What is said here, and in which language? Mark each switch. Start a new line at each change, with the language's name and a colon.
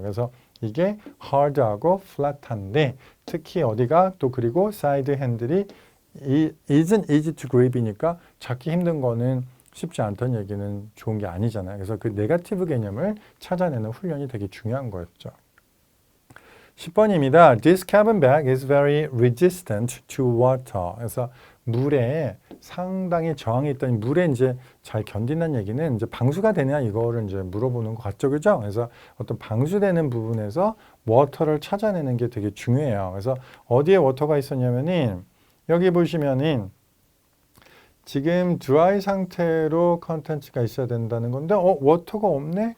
Korean: 그래서 이게 hard하고 flat한데 특히 어디가 또 그리고 사이드 핸들이 isn't easy to grab 이니까 찾기 힘든 거는 쉽지 않다는 얘기는 좋은 게 아니잖아요. 그래서 그 네거티브 개념을 찾아내는 훈련이 되게 중요한 거였죠. 10번입니다.
English: This cabin bag is very resistant to water.
Korean: 그래서 물에 상당히 저항이 있다니 물에 이제 잘 견딘다는 얘기는 이제 방수가 되냐 이거를 이제 물어보는 것 같죠. 그죠? 그래서 어떤 방수되는 부분에서 워터를 찾아내는 게 되게 중요해요. 그래서 어디에 워터가 있었냐면은 여기 보시면은 지금 드라이 상태로 컨텐츠가 있어야 된다는 건데 워터가 없네?